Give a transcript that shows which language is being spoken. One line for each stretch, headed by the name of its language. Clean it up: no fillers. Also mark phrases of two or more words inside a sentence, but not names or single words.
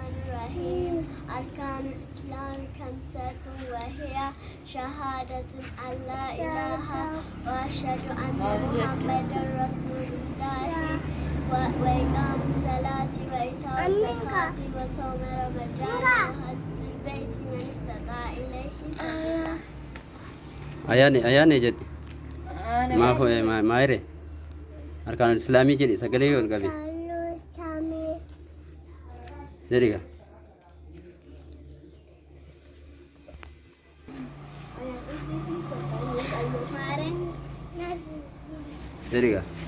Arabic: الرحيم أركان الإسلام خمسة وهي شهادة أن لا إله وأشهد أن محمدا رسول الله وإقام الصلاة وإيتاء الزكاة وصوم رمضان وحج البيت من استطاع إليه سبيلا.
Oromo: Ayaani jedhi maaf maayire arkaan islaamii jedhi sagalee ol qabi jedhiga jedhiga